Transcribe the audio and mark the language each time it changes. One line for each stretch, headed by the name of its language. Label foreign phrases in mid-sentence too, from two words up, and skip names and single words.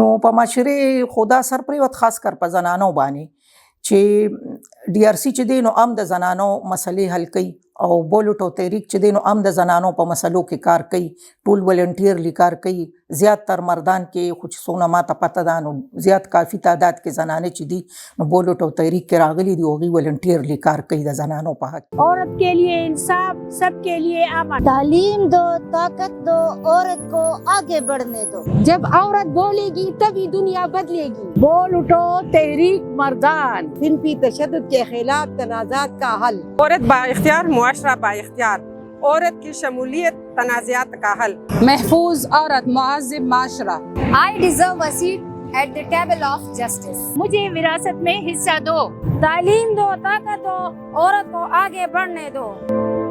Pashto: نو په معاشرې خو دا اثر پرېوت خاص کر په زنانو باندې چې DRC چې دی نو هم د زنانو مسلې حل کوي او بولوټو تحریک چې دی نو هم د زنانو په مسلو کې کار کوي، ټول ولنټیرلی کار کوي. زیات تر مردان کې خو چې څومره ماته پته ده نو زیات کافي تعداد کې زنانې چې دي نو بولوټو تحریک کې راغلي دي، هغوی ولنټیرلی کار کوي د زنانو په حق.
Urdu: عورت کے لیے انصاف، سب کے لیے امن. تعلیم دو، طاقت دو، عورت کو آگے بڑھنے دو. جب عورت بولے گی تبھی دنیا بدلے گی. بول اٹھو تحریک مردان، صنفی تشدد کے خلاف تنازعات کا حل. عورت با اختیار، معاشرہ با اختیار، عورت کی شمولیت تنازعات کا حل. محفوظ عورت، مہذب معاشرہ.
English: I deserve a seat at the table of justice.
Urdu: مجھے وراثت میں حصہ دو. تعلیم دو، طاقت دو، عورت کو آگے بڑھنے دو.